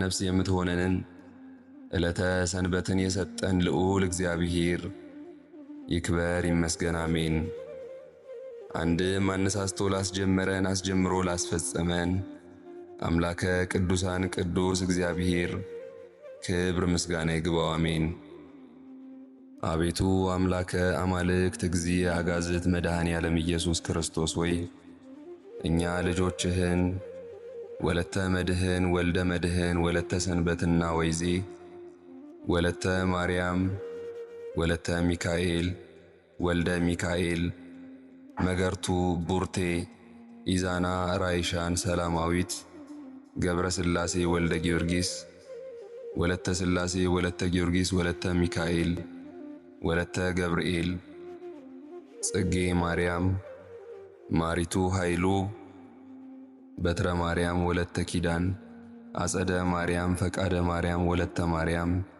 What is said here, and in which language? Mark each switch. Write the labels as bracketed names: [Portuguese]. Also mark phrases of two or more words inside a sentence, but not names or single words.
[Amharic] ነፍስ የምትሆነንን ዕለተ ሰንበትን የሰጠን ልዑል እግዚአብሔር ይክበር ይመስገን፣ አሜን። አንድም አነሳስቶ ላስጀመረን አስጀምሮ ላስፈጸመን አምላከ ቅዱሳን ቅዱስ እግዚአብሔር ክብር ምስጋና ይግባው፣ አሜን። አቤቱ [Geez] አምላከ አማልክት እግዚእ አጋዝት [Amharic] መድኃኔ ዓለም ኢየሱስ ክርስቶስ ሆይ እኛ ልጆችህን ወለተ መድህን ወልደ መድህን ወለተ ሰንበትና ወይዜ ወለተ ማርያም ወለተ ሚካኤል ወልደ ሚካኤል መገርቱ ቡርቴ ኢዛና ራይሻን ሰላማዊት ገብረ ሥላሴ ወልደ ጊዮርጊስ ወለተ ሥላሴ ወለተ ጊዮርጊስ ወለተ ሚካኤል ወለተ ገብርኤል ጽጌ ማርያም ማሪቱ ኃይሉ በትረ ማርያም ወለተ ኪዳን አጸደ ማርያም ፈቃደ ማርያም ወለተ ማርያም